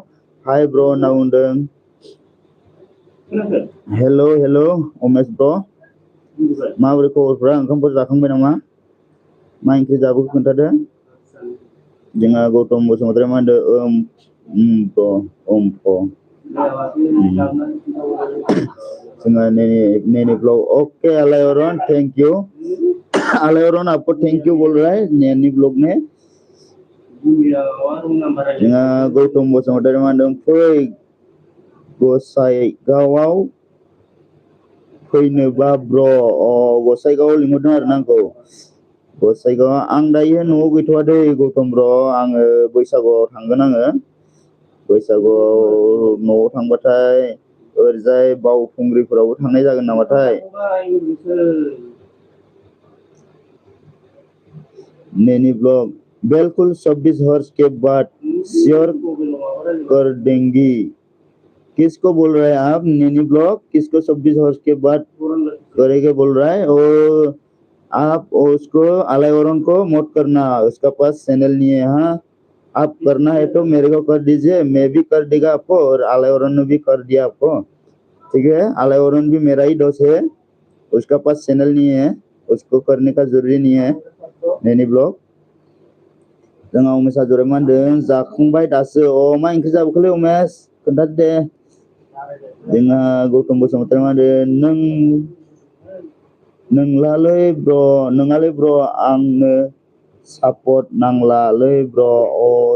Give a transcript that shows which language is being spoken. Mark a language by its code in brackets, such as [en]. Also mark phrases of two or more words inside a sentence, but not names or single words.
[brx] हाय ब्र' होनना बुंदों। हेल' उमेश ब्र'। माबोरै खबरफ्रा? ओंखामफोर जाखांबाय नामा? मा ओंख्रि जाबोखो खोन्थादो। जोंहा गौतम बसुमतारी मा होनदों जोंहा नेनी ब्लॉग ओके आलायअरन [en] thank you. [brx] आलायअरन आपको [en] thank you [brx] बोल रहा है नैनी ब्लॉग ने। जोंहा गौतम बसुमतारी मा होनदों फै गसाइगावआव फैनोबा ब्र'। गसाइगावआव लिंहरदों आरो ना आंखौ। गसाइगाव आं दायो न'आव गैथ'वा दै गौतम ब्र'। आङो बैसागुआव थांगोन आङो। बैसागुआव न'आव थांबाथाय ओरैजाय बावखुंग्रिफोरावबो थांनाय जागोन नामाथाय। [hi] नैनी ब्लॉग बिल्कुल 26 हर्ष के बाद शेयर कर देंगी। किसको बोल रहे हैं आप नैनी ब्लॉग? किसको 26 हर्ष के बाद करेंगे बोल रहा है? और आप उसको आलायअरन को मत करना, उसका पास चैनल नहीं है। हाँ आप करना है तो मेरे को कर दीजिए, मैं भी कर देगा आपको, और आलायअरन ने भी कर दिया आपको। ठीक है, आलायअरन भी मेरा ही दोस्त है, उसका पास चैनल नहीं है, उसको करने का जरूरी नहीं है नैनी ब्लॉग। [brx] जोंहा उमेश हाजवारि मा होनदों जाखांबाय दासो। मा ओंख्रि जाबोखोलै उमेश खोन्थादो दे। जोंहा गौतम बसुमतारी मा होनदों नोंङालै ब्र' आंनो सापर्ट नांलालै ब्र'।